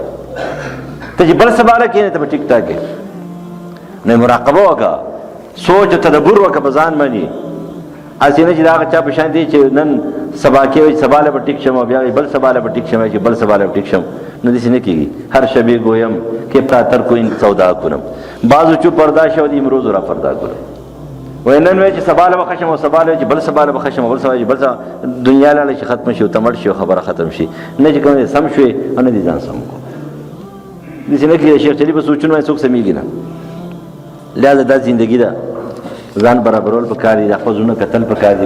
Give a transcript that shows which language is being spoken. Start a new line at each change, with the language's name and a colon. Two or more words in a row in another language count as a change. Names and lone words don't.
Pashto: ته چې بل سبا نه کښېنې ته به ټیک ټاک یې. نو مراقبه وکړه، سوچ او تدبر وکړه په ځان باندې، هسې نه چې د هغه چا په شان دی چې نن سبا کې وایي سبا له به ټیک شم، او بیا بل سبا له به ټیک شم، چې بل سبا له به ټیک شم. نو داسې نه کېږي.
Persian: هر شبې گویم که پراتر کو این سودا کنم، بعضو چو پردا شود امروز را پردا کنم.
Pashto: وای نن وایي چې سبا له به ښه شم، او سبا له چې بل سبا له به ښه شم، او بل سبا چې بل سبا، دنیا لاړه چې ختمه شي او ته مړ شي او خبره ختم شي. نه چې کوم دی سم شوې او نه دې ځان سم کړو. داسې نه کېږي. شیخ چلي په سوچونو باندې څوک سمېږي نه. لہذا دا زندګي ده، ځان برابرول پکار دي، د خپل زړونه کتل پکار دي.